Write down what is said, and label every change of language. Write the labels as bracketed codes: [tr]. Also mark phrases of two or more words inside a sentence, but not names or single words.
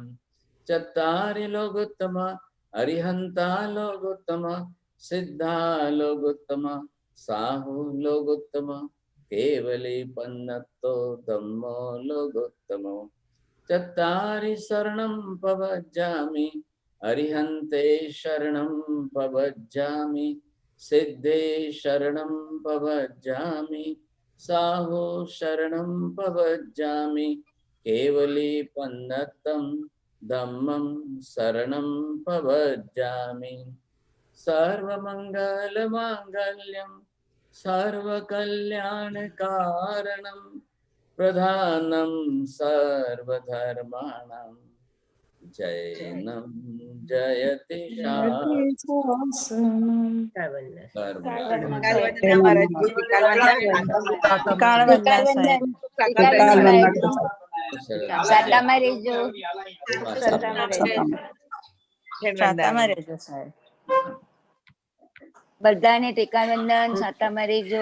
[pra] ચત્તારી લોગોત્તમ અરિહંતા લોગોત્તમ સિદ્ધા લોગોત્તમ સાહુ લોગોત્તમ કેવલી પન્નતો ધમ્મો લોગોત્તમો. ચત્તારી શરણમ પવજ્જામિ अरिहन्ते शरणं पवज्जामि सिद्धे शरणं पवज्जामि साहो शरणं पवज्जामि केवली पन्नतं धम्मं शरणं पवज्जामि [sa] सर्वमङ्गलमाङ्गल्यं सर्वकल्याणकारणं प्रधानं सर्वधर्माणां जैनं जयति शास्त्रम् [gu] સાટામાં રહેજો. સાતામાં રહેજો સાહેબ. બધાને ટેકા વંદન. સાટામાં રહેજો.